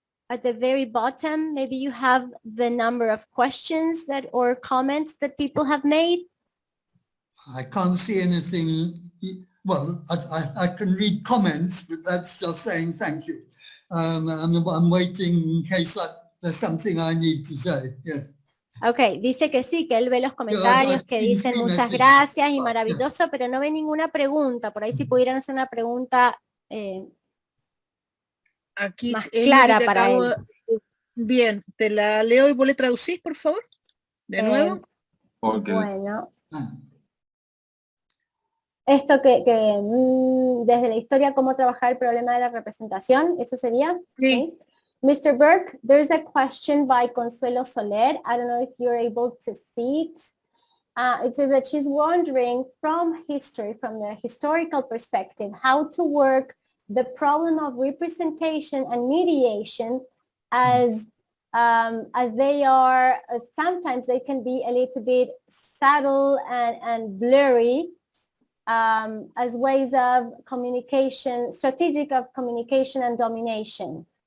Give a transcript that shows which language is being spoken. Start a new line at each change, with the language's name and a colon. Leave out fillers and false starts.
English: at the very bottom, maybe you have the number of questions that or comments that people have made. I can't see anything. Well, I can read comments, but that's just saying thank you. I'm waiting in case there's something I need to say. Yes.
Spanish: Ok, dice que sí, que él ve los comentarios que dicen muchas gracias y maravilloso, pero no ve ninguna pregunta. Por ahí si pudieran hacer una pregunta Aquí más es lo que clara te para acabo él. Bien, te la leo y vos le traducís, por favor. De nuevo. Ok. Bueno, Ah. esto que desde la historia, cómo trabajar el problema de la representación, eso sería. Sí.
English: Okay. Mr. Burke, there's a question by Consuelo Soler. I don't know if you're able to see it. It says that she's wondering from history, from the historical perspective, how to work the problem of representation and mediation as they are, sometimes they can be a little bit subtle and blurry as ways of communication, strategic of communication and domination.